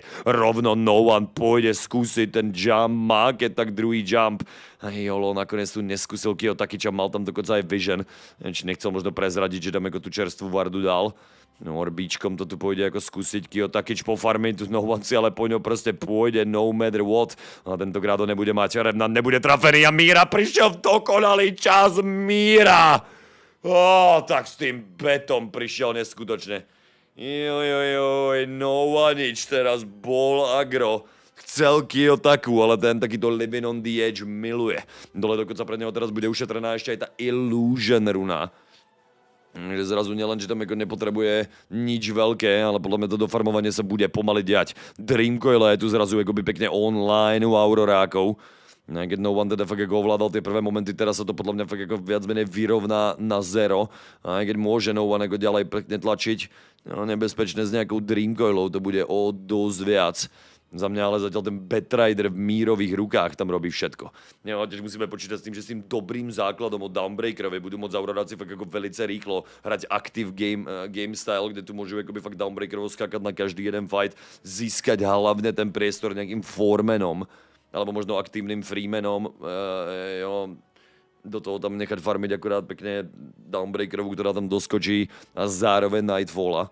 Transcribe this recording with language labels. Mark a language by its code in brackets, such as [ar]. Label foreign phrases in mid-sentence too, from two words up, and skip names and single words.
[sk] Rovno No One pôjde skúsiť ten jump, má keď tak druhý jump. A jolo, nakoniec tu neskúsil Kiotakiča, mal tam dokonca aj Vision. Či nechcel možno prezradiť, že tam ako tú čerstvú vardu dal. No orbíčkom to tu pôjde ako skúsiť Kiotakič po farme, tu No One si ale po ňo proste pôjde [en] no matter what. [sk] A tentokrát ho nebude mať, Revenant nebude trafený a Míra prišiel v dokonalý čas. Míra! Tak s tým betom prišiel neskutočne. Jojojoj, No One teraz bol agro. Chcel Kiotaku, ale ten takýto [en] living on the edge [sk] miluje. Dole dokonca pre neho teraz bude ušetrená ešte aj tá illusion runa. Že zrazu nielen, že tam jako nepotrebuje nič veľké, ale podľa mňa to dofarmovanie sa bude pomaly diať. Dreamcoil je tu zrazu akoby pekne online u Aurorákov. Keď No One teda fakt ako ovládal tie prvé momenty, teraz sa to podľa mňa fakt ako viac menej vyrovná na 0. A keď môže No One ako ďalej pekne tlačiť, no nebezpečné s nejakou Dreamcoilou, to bude o dosť viac. Za mňa ale zatiaľ ten Batrider v Mírových rukách tam robí všetko. No, tiež musíme počítať s tým, že s tým dobrým základom od Downbreakerovi budú môcť Auroráci fakt ako velice rýchlo hrať [en] active game style, [sk] kde tu môžu akoby fakt Downbreakerovo skákať na každý jeden fight, získať hlavne ten priestor nejakým foremanom, alebo možno aktívnym freemanom, do toho tam nechať farmiť akurát pekne Downbreakerovu, ktorá tam doskočí a zároveň Nightfalla.